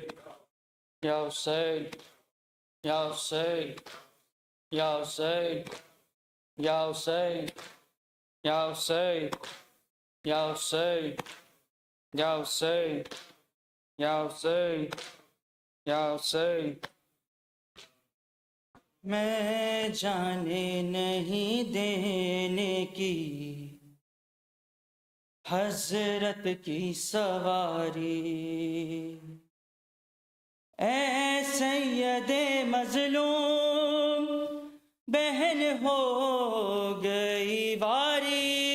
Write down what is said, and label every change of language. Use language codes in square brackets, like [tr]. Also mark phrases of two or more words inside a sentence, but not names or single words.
[ar] يا حسين، يا حسين، يا حسين، يا حسين، يا حسين، يا حسين، يا حسين، يا حسين، يا حسين. [ur] میں جانے نہیں دینے کی حضرت کی سواری، اے سیدِ مظلوم بہن ہو گئی واری,